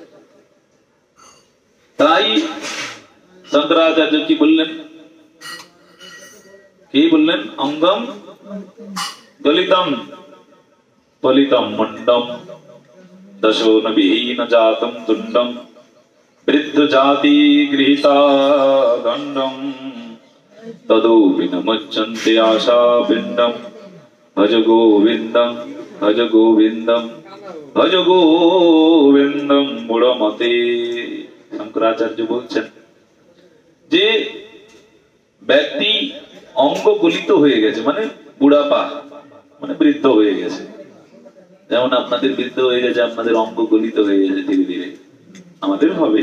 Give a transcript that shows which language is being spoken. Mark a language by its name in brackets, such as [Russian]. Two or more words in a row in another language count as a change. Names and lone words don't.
[Bangla] তাই শঙ্করাচার্য কি বললেন, [Sanskrit] অঙ্গম গলিতম পলিতম মুন্ডম দশোন বিহীন জাতম তুণ্ডম বৃদ্ধ জাতি গৃহীতা দণ্ডম তদোপি ন মুচ্যন্তে আশা পিণ্ডম ভজ গোবিন্দম ভজ গোবিন্দম ভজ গোবিন্দম মূঢ়মতে। [Bangla] শঙ্করাচার্য বলছেন যে ব্যক্তি অঙ্গ গলিত হয়ে গেছে, মানে বুড়াপা, মানে বৃদ্ধ হয়ে গেছে। যেমন আপনাদের বৃদ্ধ হয়ে গেছে, আপনাদের অঙ্গ গলিত হয়ে গেছে, ধীরে ধীরে আমাদের হবে।